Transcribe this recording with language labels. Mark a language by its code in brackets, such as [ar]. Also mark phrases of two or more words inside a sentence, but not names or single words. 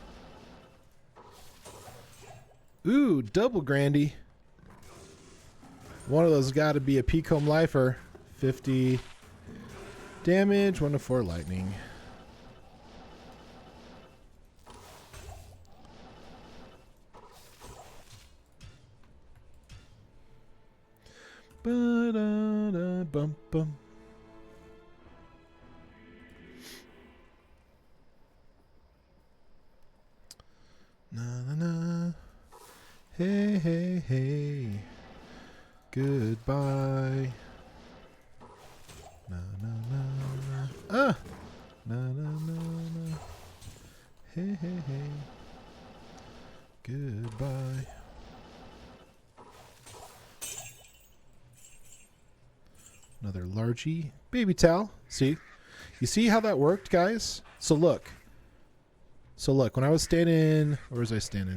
[en] Ooh, double Grandy. One of those got to be a Pecome Lifer. 50 damage, 1 to 4 lightning. Ba-da-da-bum-bum. Na na na. Hey, hey, hey. Goodbye. Na na na na. Ah! Na na na na. Hey, hey, hey. Goodbye. Another largie. Baby towel. See? You see how that worked, guys? So look. When I was standing... Where was I standing?